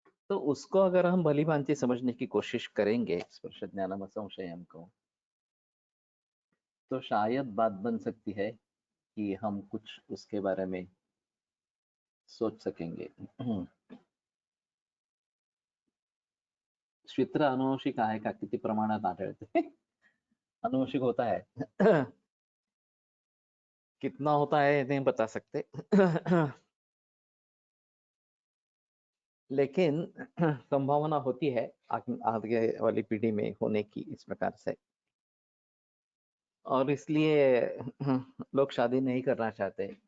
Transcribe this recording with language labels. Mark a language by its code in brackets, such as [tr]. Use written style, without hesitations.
[hi] तो उसको अगर हम भली भांति समझने की कोशिश करेंगे [sa] स्पर्श ज्ञानम असंशयम [hi] को, तो शायद बात बन सकती है कि हम कुछ उसके बारे में सोच सकेंगे। [mr] क्षेत्र अनुवंशिक आहे का, किती प्रमाणात आढळते? [hi] अनुवंशिक होता है. कितना होता है नहीं बता सकते. लेकिन संभावना होती है आगे वाली पीढ़ी में होने की इस प्रकार से. और इसलिए लोग शादी नहीं करना चाहते.